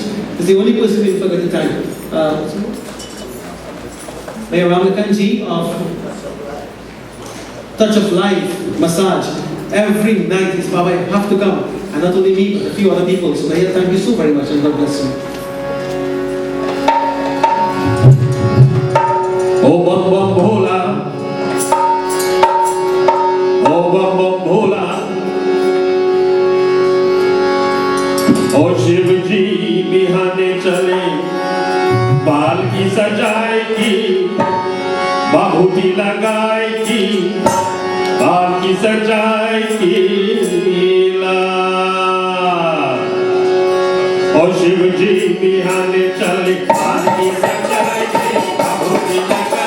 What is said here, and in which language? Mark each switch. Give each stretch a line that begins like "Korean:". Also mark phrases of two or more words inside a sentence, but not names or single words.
English: It's the only person we forgot to thank. Mayor Ramlakanji of Touch of Life Massage. Every night, his Baba, you have to come. And not only me, but a few other people. So, Mayor, thank you so very much, and God bless you.
Hindi: ओ बम बम भोला, ओ बम बम भोला, oh शिव जी बिहाने चले, बाल की सजाएगी, बाहुटी लगाएगी, बाल की सजाएगी ला, oh शिव जी बिहाने चले, बाल की सजाएगी, बाहुटी लगाएगी.